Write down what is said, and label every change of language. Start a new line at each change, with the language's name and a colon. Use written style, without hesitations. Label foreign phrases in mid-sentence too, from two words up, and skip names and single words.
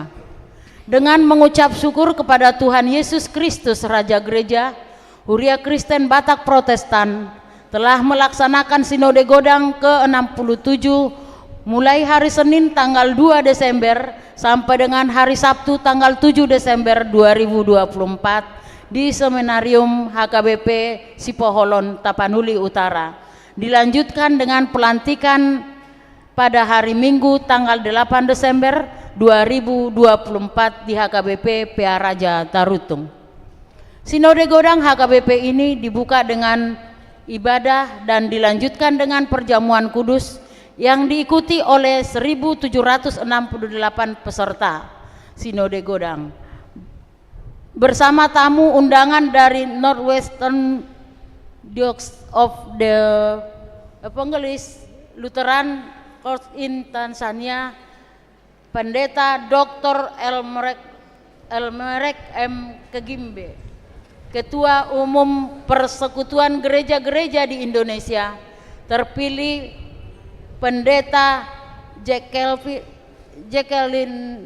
Indonesian: Dengan mengucap syukur kepada Tuhan Yesus Kristus Raja Gereja, Huria Kristen Batak Protestan telah melaksanakan Sinode Godang ke-67 mulai hari Senin tanggal 2 Desember sampai dengan hari Sabtu tanggal 7 Desember 2024 di Seminarium HKBP Sipoholon, Tapanuli Utara. Dilanjutkan dengan pelantikan pada hari Minggu tanggal 8 Desember 2024 di HKBP PA Raja Tarutung. Sinode Godang HKBP ini dibuka dengan ibadah dan dilanjutkan dengan perjamuan kudus yang diikuti oleh 1768 peserta Sinode Godang bersama tamu undangan dari Northwestern Diocese of the Evangelist Lutheran Church in Tanzania, Pendeta Dr. Elmerek M. Kegimbe, Ketua Umum Persekutuan Gereja-Gereja di Indonesia, terpilih Pendeta Jacqueline